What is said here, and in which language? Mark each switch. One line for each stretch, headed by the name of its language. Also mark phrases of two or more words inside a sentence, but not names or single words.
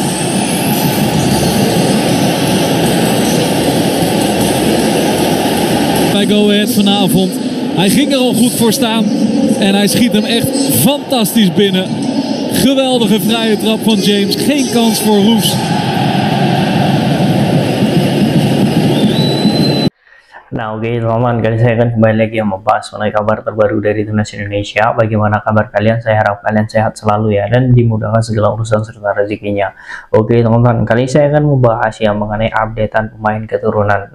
Dutch: Bij Go Ahead vanavond. Hij ging er al goed voor staan en hij schiet hem echt fantastisch binnen. Geweldige vrije trap van James. Geen kans voor Roes.
Indonesian: Nah oke teman-teman, kali saya akan kembali lagi membahas mengenai kabar terbaru dari timnas Indonesia. Bagaimana kabar kalian? Saya harap kalian sehat selalu ya, dan dimudahkan segala urusan serta rezekinya. Oke teman-teman, kali ini saya akan membahas ya mengenai updatean pemain keturunan.